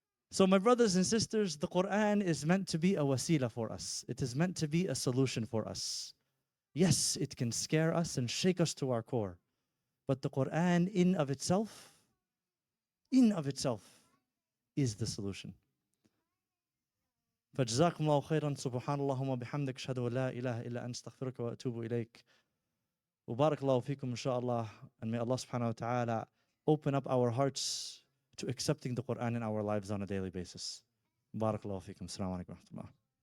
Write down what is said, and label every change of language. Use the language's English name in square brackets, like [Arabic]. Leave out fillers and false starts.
[English] So my brothers and sisters, the Quran is meant to be a wasila for us. It is meant to be a solution for us. Yes, it can scare us and shake us to our core. But the Quran in of itself is the solution. [Arabic] فجزاكم الله خيرا سبحان اللهم وبحمدك أشهد أن لا إله إلا أنت أستغفرك وأتوب إليك. وبارك الله فيكم [English] inshallah, and may Allah subhanahu wa ta'ala open up our hearts to accepting the Quran in our lives on a daily basis. [Arabic] بارك الله فيكم. السلام عليكم ورحمة الله.